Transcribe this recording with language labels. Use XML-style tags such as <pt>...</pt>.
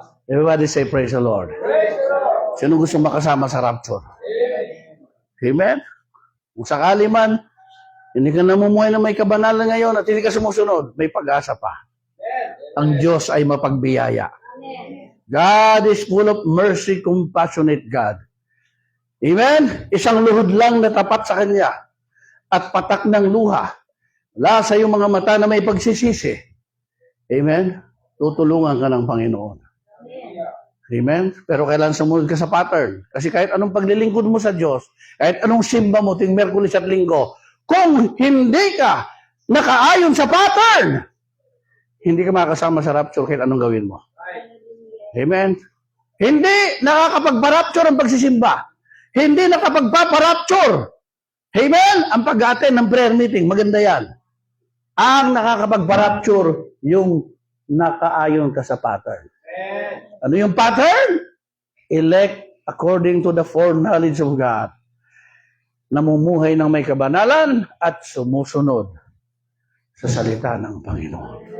<en>Everybody say praise the Lord.</en> <tl>Sino gusto makasama sa rapture?</tl> <en>Amen?</en> <tl>Kung sakali man, hindi ka namumuhay ng may kabanalan ngayon at hindi ka sumusunod, may pag-asa pa. Ang Diyos ay mapagbiyaya.</tl> <en>God is full of mercy, compassionate God. Amen?</en> <tl>Isang luhod lang na tapat sa Kanya at patak ng luha. Wala sa iyong mga mata na may pagsisisi. Amen? Tutulungan ka ng Panginoon. Amen? Pero kailangan sumunod ka sa pattern. Kasi kahit anong paglilingkod mo sa Diyos, kahit anong simba mo ting Miyerkules at Linggo, kung hindi ka nakaayon sa pattern, hindi ka makakasama sa rapture kahit anong gawin mo. Amen? Hindi nakakapagpa-rapture ang pagsisimba. Hindi nakapagpapa-rapture. Amen? Ang pag-attend ng prayer meeting, maganda yan. Ang nakakapagpa-rapture, yung nakaayon ka sa pattern. Ano yung pattern?</tl> <en>Elect according to the foreknowledge of God.</en> <tl>Namumuhay ng may kabanalan at sumusunod sa salita ng Panginoon.</tl>